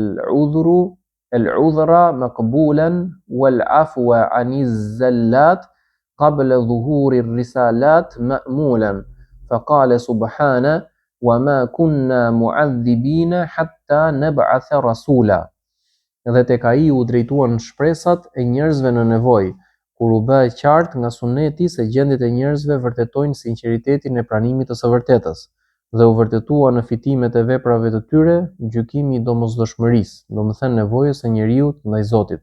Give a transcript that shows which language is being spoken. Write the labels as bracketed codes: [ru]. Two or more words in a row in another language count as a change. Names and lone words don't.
[ar] العذر مقبولا والعفو عن الزلات قبل ظهور الرسالات مأمولا فقال سبحانه وما كنا معذبين حتى نبعث رسولا. [sq] Dhe tek ai u drejtuan shpresat e njerëzve në nevojë, kur u bë qartë nga suneti se gjendjet e njerëzve vërtetojnë sinqeritetin e pranimit të së vërtetës, dhe u vërtetua në fitimet e veprave të tyre gjykimi i domosdoshmërisë, domethënë nevojës së njeriu ndaj Zotit.